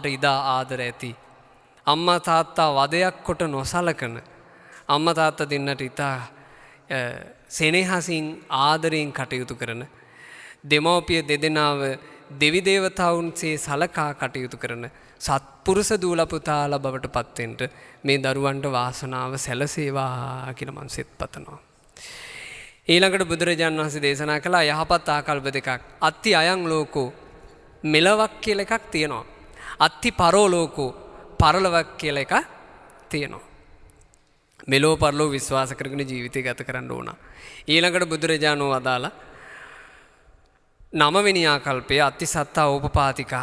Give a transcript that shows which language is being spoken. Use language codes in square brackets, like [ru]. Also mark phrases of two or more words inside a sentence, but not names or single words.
[si] ඉදා ආදර ඇති අම්මා තාත්තා වදයක් කොට නොසලකන අම්මා තාත්තා දෙන්නට ඉතා සෙනෙහසින් ආදරයෙන් කටයුතු කරන දෙමව්පිය දෙදෙනාව දෙවි දේවතාවුන්සේ සලකා කටයුතු කරන සත්පුරුෂ දූලා පුතාලා බවට පත්වෙන්න මේ දරුවන්ට වාසනාව සැලසේවා කියලා මම සෙත් පතනවා. ඊළඟට බුදුරජාණන් වහන්සේ දේශනා කළා යහපත් ආකල්ප දෙකක්. [pi] අත්ති අයං ලෝකෝ [si] මෙලවක් කියලා එකක් තියෙනවා. [pi] අත්ති පරෝ ලෝකෝ [si] පරලොවක් කියලා එකක් තියෙනවා. මෙලෝ පරලෝ විශ්වාස කරගෙන ජීවිතය ගත කරන්න ඕන. ඊළඟට බුදුරජාණන් වදාලා 9 වෙනි ආකල්පය [pi] අත්ති සත්තා ඕපපාතිකා.